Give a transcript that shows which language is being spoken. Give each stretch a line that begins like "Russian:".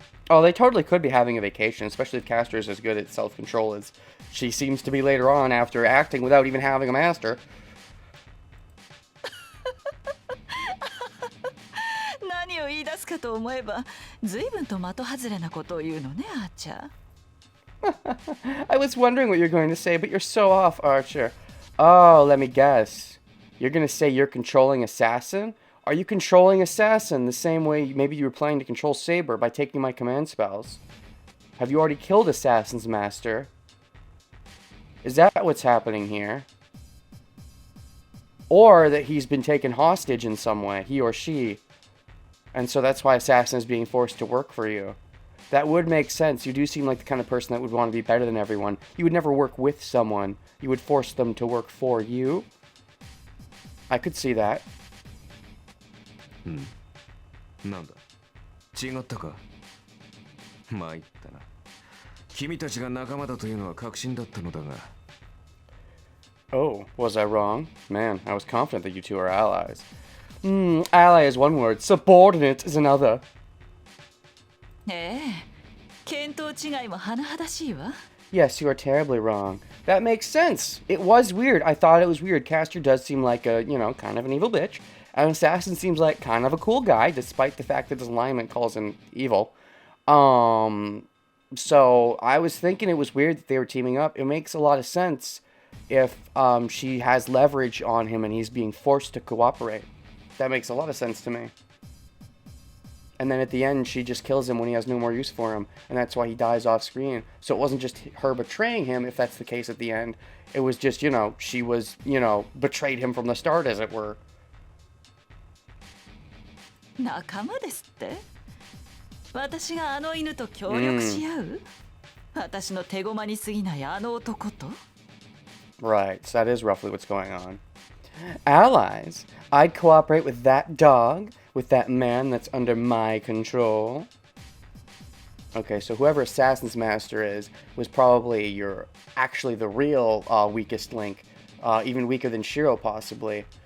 English: Oh, they totally could be having a vacation, especially if Caster is as good at self-control as she seems to be later on after acting without even having a master.
Japanese: 何を言い出すかと思えば、随分と的外れなことを言うのね、アーチャー。
English: I was wondering what you're going to say, but you're so off, Archer. Oh, let me guess. You're going to say you're controlling Assassin? Are you controlling Assassin the same way maybe you were planning to control Saber by taking my command spells? Have you already killed Assassin's master? Is that what's happening here? Or that he's been taken hostage in some way, he or she. And so that's why Assassin is being forced to work for you. That would make sense. You do seem like the kind of person that would want to be better than everyone. You would never work with someone. You would force them to work for you. I could see that.
Japanese: なんだ違ったか参ったな君たちが仲間だというのは確信だったのだが
English: Oh, was I wrong? Man, I was confident that you two are allies. Ally is one word, subordinate is another.
Japanese: ええ、見当違いも甚だしいわ。
English: Yes, you are terribly wrong. That makes sense. It was weird. I thought it was weird. Castor does seem like a, kind of an evil bitch. And Assassin seems like kind of a cool guy, despite the fact that his alignment calls him evil. So I was thinking it was weird that they were teaming up. It makes a lot of sense if she has leverage on him and he's being forced to cooperate. That makes a lot of sense to me. And then at the end, she just kills him when he has no more use for him. And that's why he dies off screen. So it wasn't just her betraying him, if that's the case at the end. It was just, she was, betrayed him from the start, as it were.
Japanese: 仲間ですって？私があの犬と協力し合う？私の手駒に過ぎないあの男と？
English: Right, so that is roughly what's going on. Allies, I'd cooperate with that dog, with that man that's under my control. Okay, so whoever Assassin's Master is was probably actually the real weakest link, even weaker than Shiro possibly.